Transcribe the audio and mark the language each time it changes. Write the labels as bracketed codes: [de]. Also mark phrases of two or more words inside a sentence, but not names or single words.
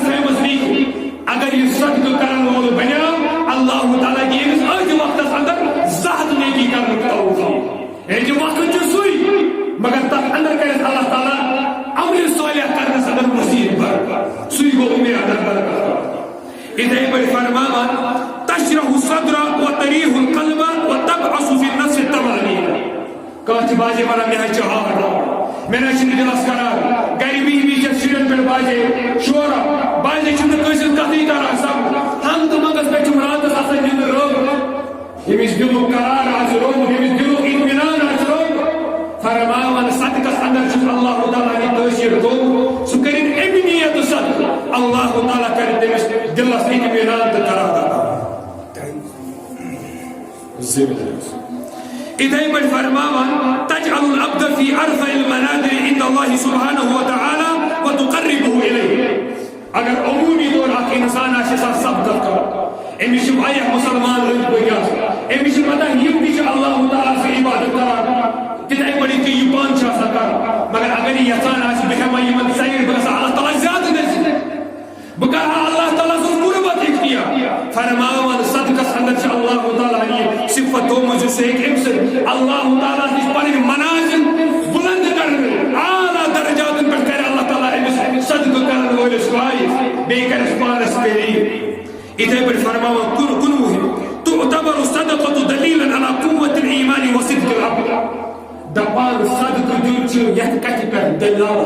[ks] تھٲومٕژ نیکی اگر یہِ صدقہٕ کرن وول بنیو اللہ تعالیٰ دِ أمِس أتھۍ وقتس اندر 100 نیکی کرنُک توفیٖق ییٚلہِ وقت چھُ سُے مگر تتھ اندر کرٮ۪س اللہ تعالیٰ عملِ صالح کرنس اندر مزیٖد برکت سُے گوٚو عمرِ اندر برکت اِتھَے پٲٹھۍ فرماوان [ar] تشرح الصدر وتريح القلب وتبعث في النفس الطمأنينة [ks] کانٛہہ چھِ باجے ونان مےٚ حظ چھِ ہارٹ مےٚ نہ چھُنہٕ دِلس کران گرِ بِہِتھ بِہِتھ چھِ شُرٮ۪ن پٮ۪ٹھ باجے شورا باجے چھُنہٕ کٲنٛسہِ ہٕنٛز کتھٕے تران سمجھ ہنٛگ تہٕ منٛگس پٮ۪ٹھ چھُم راتس آسان نیٚنٛدٕر رٲومٕژ ییٚمِس دِلُک قرار آسہِ روومُت ییٚمِس دِلُک اطمینان آسہِ روومُت فرماوان صدقس اندر چھُس اللہ تعالیٰ نہِ تٲثیٖر تھوٚومُت سُہ کٔرِنۍ اَمہِ نیتہٕ صدقہٕ اللہ تعالیٰ کرِ تٔمِس دِلس اطمینان تہٕ قرار اِتھَے پٲٹھۍ فرماوان [ar] تجعل العبد في ارفع المنازل عند الله سبحانه وتعالى وتقربه اليه [ks] اگر عمومی طور اکھ انسان آسہِ یژھان صدقہٕ کرُن أمِس چھِ واریاہ مُسلمان أنٛدۍ پٔکۍ آسان أمِس چھِ پتہ یِم تہِ چھِ اللہ تعالیٰ سٕنٛز عبادت کران تِتھَے پٲٹھۍ تہِ یہِ پانہٕ چھِ آسان کران مگر اگر یہِ یژھان آسہِ بہٕ ہٮ۪مہٕ یِمن سایڈ بہٕ گژھٕ اللہ تعالیٰ زیادٕ گژھِ بہٕ کرٕ ہا اللہ تعالیٰ سٕنٛز قربت اختیار فرماوان صدقس اندر چھِ اللہ تعالیٰ یہِ صفت تھوٚومُت زِ سُہ ہیٚکہِ أمۍ سۭتۍ اللہ تعالیٰ نِش پنٕنۍ منازل بُلند کرنہٕ اعلیٰ درجاتن پٮ۪ٹھ کرِ اللہ تعالیٰ أمِس صدقہٕ کرن وٲلِس فٲیِض بیٚیہِ کرٮ۪س پانس قریٖب اِتھَے پٲٹھۍ فرماوان 19 [ar] تعتبر الصدقة دليلا على قوة الإيمان وصدق العبد [ks] دپان صدقہٕ دیُن چھُ یتھ کتھِ پٮ۪ٹھ دلیٖل